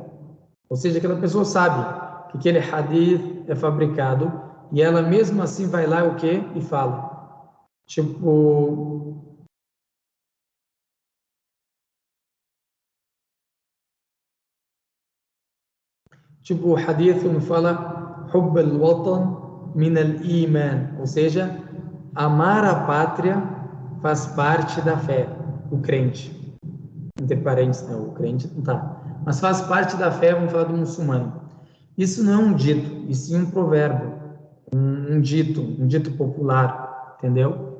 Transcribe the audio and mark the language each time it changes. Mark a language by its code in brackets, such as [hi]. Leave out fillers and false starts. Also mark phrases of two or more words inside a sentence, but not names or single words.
[pt] Ou seja, aquela pessoa sabe que aquele hadith é fabricado, e ela mesmo assim vai lá o quê? E fala. Tipo, o hadith não fala [ar] حب الوطن من الإيمان, [pt] ou seja, amar a pátria faz parte da fé do crente. Entre parênteses, não, o crente não está. Mas faz parte da fé, vamos falar do muçulmano. Isso não é um dito, e sim um provérbio, um dito popular, entendeu?